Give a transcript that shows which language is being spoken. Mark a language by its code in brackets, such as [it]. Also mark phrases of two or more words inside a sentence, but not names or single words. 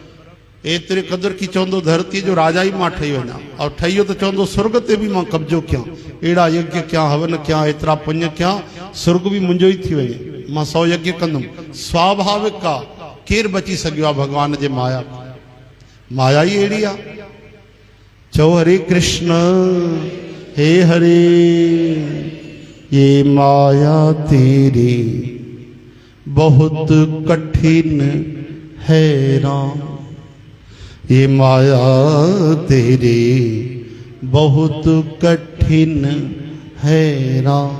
[sd] एतिरे क़दुरु की चवंदो धरती जो राजा ही मां ठही वञा, और ठहियो तो चवंदो स्वर्ग ते भी मां कब्जो कयां, अहिड़ा यज्ञ कयां, हवन कयां, एतिरा पुण्य कयां, स्वर्ग भी मुंहिंजो ई थी वञे, मां 100 यज्ञ कंदुमि। स्वाभाविक आहे, केरु बची सघियो आहे भॻवान जे माया? माया ही अहिड़ी आहे। चो हरे कृष्ण हे हरे। [hi] ये माया तेरी बहुत कठिन है राम, ये माया तेरी बहुत कठिन है राम।